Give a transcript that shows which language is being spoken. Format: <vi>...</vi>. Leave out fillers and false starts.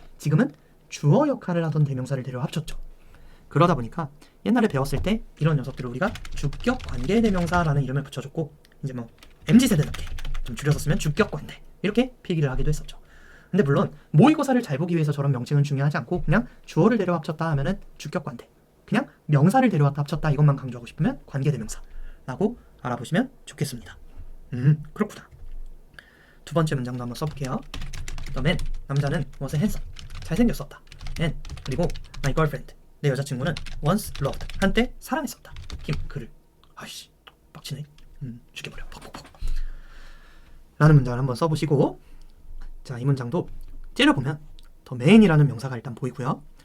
<ko>지금은 주어 역할을 하던 대명사를 데려와 합쳤죠. 그러다 보니까 옛날에 배웠을 때 이런 녀석들을 우리가 주격 관계대명사라는 이름을 붙여줬고, 이제 뭐 MZ세대답게 좀 줄여서 쓰면 주격관대 이렇게 필기를 하기도 했었죠. 근데 물론 모의고사를 잘 보기 위해서 저런 명칭은 중요하지 않고 그냥 주어를 데려와 합쳤다 하면은 주격관대, 그냥 명사를 데려왔다 합쳤다 이것만 강조하고 싶으면 관계대명사라고 알아보시면 좋겠습니다. 그렇구나. 두 번째 문장도 한번 써볼게요.</ko> <en>The man,</en> <ko>남자는</ko> <en>was handsome,</en> <ko>잘생겼었다.</ko> <en>And,</en> <ko>그리고</ko> <en>my girlfriend,</en> <ko>내 여자친구는</ko> <en>once loved,</en> <ko>한때 사랑했었다.</ko> <en>him,</en> <ko>그를. 아이씨, 빡치네. 죽여버려. 퍽퍽퍽. 라는 문장을 한번 써보시고, 자, 이 문장도 째려보면 the man이라는 명사가 일단 보이고요.</ko>